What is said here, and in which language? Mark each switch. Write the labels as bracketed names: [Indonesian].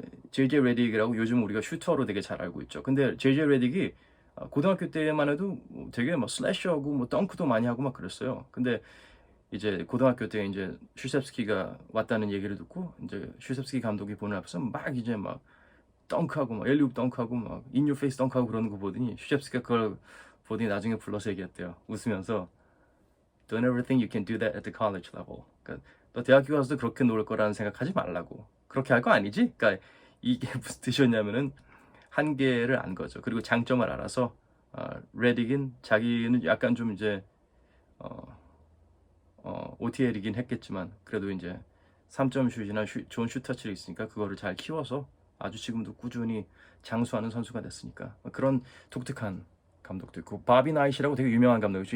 [Korean] JJ 레딕이라고 요즘 우리가 슈터로 되게 잘 알고 있죠. 근데 JJ 레딕이 고등학교 때만 해도 되게 막 슬래시하고 뭐 덩크도 많이 하고 막 그랬어요. 근데 이제 고등학교 때 이제 슈셉스키가 왔다는 얘기를 듣고 이제 슈셉스키 감독이 보는 앞에서 막 이제 막 덩크하고 막 엘리웁 덩크하고 막 인유 페이스 덩크하고 그러는 거 보더니 슈셉스키가 그걸 보더니 나중에 불러서 얘기했대요. 웃으면서 [English] Don't ever think you can do that at the college level. [Korean] 그러니까 너 대학교 가서도 그렇게 놀 거라는 생각하지 말라고. 그렇게 할 거 아니지? 그러니까 이게 무슨 뜻이었냐면은 한계를 안 거죠. 그리고 장점을 알아서 레딕인 자기는 약간 좀 이제 OTL이긴 했겠지만 그래도 이제 3점 슛이나 좋은 슛터치를 있으니까 그거를 잘 키워서 아주 지금도 꾸준히 장수하는 선수가 됐으니까 그런 독특한 감독도 있고 바비 나이시라고 되게 유명한 감독이죠.